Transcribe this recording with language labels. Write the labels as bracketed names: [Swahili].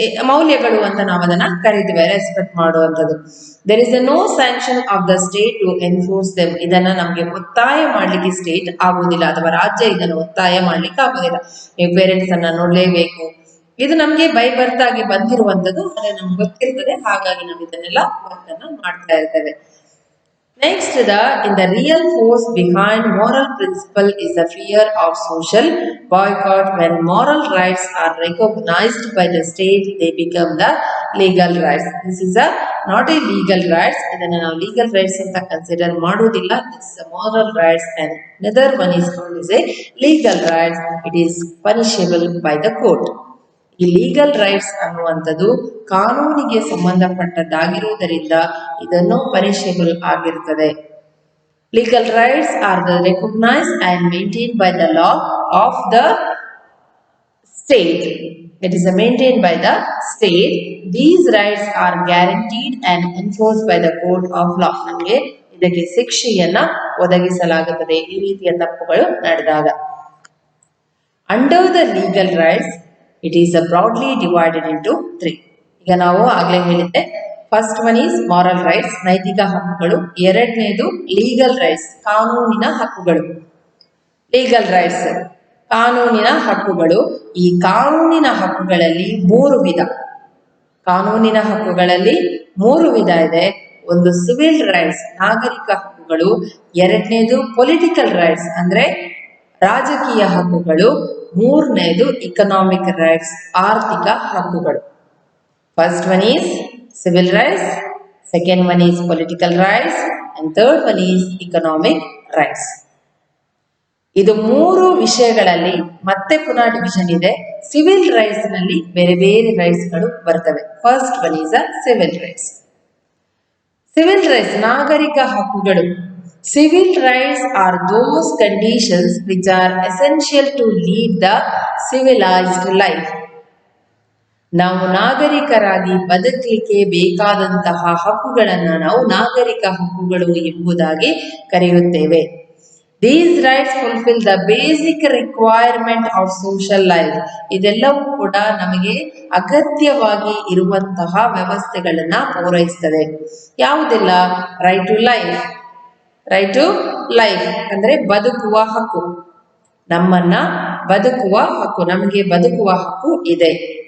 [Kannada] ಮೌಲ್ಯಗಳು ಅಂತ ನಾವು ಅದನ್ನ ಕರಿತೀವಿ, ರೆಸ್ಪೆಕ್ಟ್ ಮಾಡುವಂಥದ್ದು. [English] There is no sanction of the state to enforce them. [Kannada] ಇದನ್ನ ನಮಗೆ ಒತ್ತಾಯ ಮಾಡ್ಲಿಕ್ಕೆ ಸ್ಟೇಟ್ ಆಗುವುದಿಲ್ಲ ಅಥವಾ ರಾಜ್ಯ ಇದನ್ನು ಒತ್ತಾಯ ಮಾಡ್ಲಿಕ್ಕೆ ಆಗುದಿಲ್ಲ. ನೀವು ಪೇರೆಂಟ್ಸ್ ಅನ್ನ ನೋಡ್ಲೇಬೇಕು, ಇದು ನಮ್ಗೆ [English] by birth [Kannada] ಆಗಿ ಬಂದಿರುವಂತದ್ದು, ಅದೇ ನಮ್ಗೆ ಗೊತ್ತಿರ್ತದೆ, ಹಾಗಾಗಿ ನಾವು ಇದನ್ನೆಲ್ಲ ವರ್ಕ್ ಅನ್ನ ಮಾಡ್ತಾ ಇರ್ತೇವೆ. [English] Next, in the real force behind moral principle is the fear of social boycott. When moral rights are recognized by the state, they become the legal rights. This is not a legal rights. [Kannada] ಇದನ್ನು ನಾವು legal rights ಅಂತ consider ಮಾಡುವುದಿಲ್ಲ. [English] This is a moral rights, and another one is called as a legal rights. It is punishable by the court. [Kannada] ಈ legal rights ಅನ್ನುವಂಥದ್ದು ಕಾನೂನಿಗೆ ಸಂಬಂಧಪಟ್ಟದ್ದಾಗಿರುವುದರಿಂದ ಇದನ್ನು punishable ಆಗಿರುತ್ತದೆ. [English] Legal rights are the recognise and maintain by the law of the state. It is maintained by the state. These rights are guaranteed and enforced by the court of law. [Kannada] ನಮಗೆ ಇದಕ್ಕೆ ಶಿಕ್ಷೆಯನ್ನ ಒದಗಿಸಲಾಗುತ್ತದೆ ಈ ರೀತಿಯ ತಪ್ಪುಗಳು ನಡೆದಾಗ. [English] Under the legal rights, it is broadly divided into 3. [Kannada] ಈಗ ನಾವು ಆಗ್ಲೇ ಹೇಳಿದ್ದೆ, [English] first one is moral rights, [Kannada] ನೈತಿಕ ಹಕ್ಕುಗಳು. ಎರಡನೇದು ಲೀಗಲ್ ರೈಟ್ಸ್, ಕಾನೂನಿನ ಹಕ್ಕುಗಳು. ಲೀಗಲ್ ರೈಟ್ಸ್ ಕಾನೂನಿನ ಹಕ್ಕುಗಳು. ಈ ಕಾನೂನಿನ ಹಕ್ಕುಗಳಲ್ಲಿ 3 ವಿಧ. ಕಾನೂನಿನ ಹಕ್ಕುಗಳಲ್ಲಿ 3 ವಿಧ ಇದೆ. ಒಂದು ಸಿವಿಲ್ ರೈಟ್ಸ್, ನಾಗರಿಕ ಹಕ್ಕುಗಳು. ಎರಡನೇದು ಪೊಲಿಟಿಕಲ್ ರೈಟ್ಸ್ ಅಂದ್ರೆ ರಾಜಕೀಯ ಹಕ್ಕುಗಳು. ಮೂರನೇದು ಇಕನಾಮಿಕ್ ರೈಟ್ಸ್, ಆರ್ಥಿಕ ಹಕ್ಕುಗಳು. [English] First one is civil rights, second one is political rights, and third one is economic rights. [Kannada] ಇದು 3 ವಿಷಯಗಳಲ್ಲಿ ಮತ್ತೆ ಪುನಃ ಡಿವಿಷನ್ ಇದೆ. ಸಿವಿಲ್ ರೈಟ್ಸ್ ನಲ್ಲಿ ಬೇರೆ ಬೇರೆ ರೈಟ್ಸ್ ಗಳು ಬರ್ತವೆ. [English] First one is civil rights. Civil rights [Kannada] ನಾಗರಿಕ ಹಕ್ಕುಗಳು. [English] Civil rights are those conditions which are essential to lead the civilized life. [Kannada] ನಾವು ನಾಗರಿಕರಾಗಿ ಬದುಕಲಿಕ್ಕೆ ಬೇಕಾದಂತಹ ಹಕ್ಕುಗಳನ್ನು ನಾವು ನಾಗರಿಕ ಹಕ್ಕುಗಳು ಎಂಬುದಾಗಿ ಕರೆಯುತ್ತೇವೆ. [English] These rights fulfill the basic requirement of social life. [Kannada] ಇದೆಲ್ಲವೂ ಕೂಡ ನಮಗೆ ಅಗತ್ಯವಾಗಿ ಇರುವಂತಹ ವ್ಯವಸ್ಥೆಗಳನ್ನ ಪೂರೈಸುತ್ತದೆ. ಯಾವುದೆಲ್ಲ? [English] Right to life. [Kannada] Right to life ಅಂದ್ರೆ ಬದುಕುವ ಹಕ್ಕು. ನಮ್ಮನ್ನ ಬದುಕುವ ಹಕ್ಕು, ನಮಗೆ ಬದುಕುವ ಹಕ್ಕು ಇದೆ.